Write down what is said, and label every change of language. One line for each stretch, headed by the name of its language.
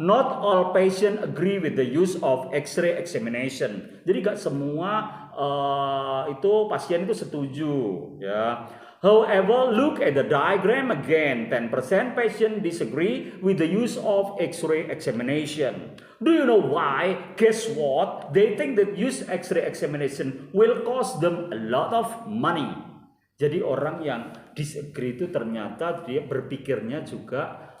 English: Not all patient agree with the use of X-ray examination.
Indonesian: Jadi gak semua itu pasien itu setuju ya.
English: However, look at the diagram again. 10% patient disagree with the use of X-ray examination. Do you know why? Guess what? They think that use X-ray examination will cost them a lot of money.
Indonesian: Jadi orang yang disagree itu ternyata dia berpikirnya juga